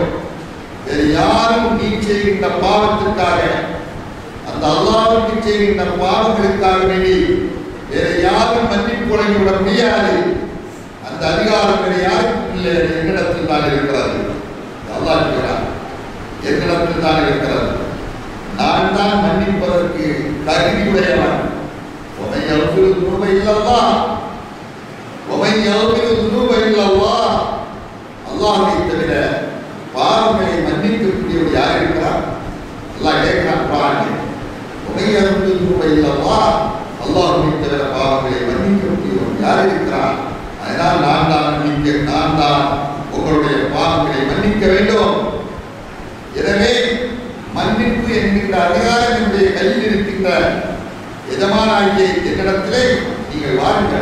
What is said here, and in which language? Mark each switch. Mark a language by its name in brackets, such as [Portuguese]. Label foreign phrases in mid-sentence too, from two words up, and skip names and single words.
[Tamil] வேறு யாரும் நீ செய்கின்ற பாவத்திற்காக, அந்த அல்லாஹ்வுக்கு செய்கின்ற பாவங்களுக்காக வேண்டி வேறு யாரும் மன்னிப்பு வழங்கிவிட முடியாது. அந்த அதிகாரம் வேறு யாருக்கும் இல்லை. என்னிடத்தில் தான் இருக்கிறது. அல்லாஹ் சொல்கிறார், என்னிடத்தில் தான் இருக்கிறது. நான் தான் மன்னிப்பதற்கு தகுதியுடையவன். [Arabic] ومن يغفر الذنوب الا الله ومن يغفر الذنوب الا الله. [Tamil] அல்லாஹ்வை தவிர பாவங்களை மன்னிக்கக்கூடியவர் யார் இருக்கிறார்? அல்லாஹ் கேட்கிறான் குர்ஆனில், [Arabic] ومن يغفر الذنوب الا الله. [Tamil] அல்லாஹ்வை தவிர பாவங்களை மன்னிக்கக்கூடியவர் யார் இருக்கிறார்? அதனால் நான் தான் உங்களுடைய பாவங்களை மன்னிக்க வேண்டும். எனவே மன்னிப்பு என்கின்ற அதிகாரம் என்னுடைய கையில் இருக்கின்ற எஜமானாகிய என்னிடத்திலே நீங்கள் வாருங்கள்.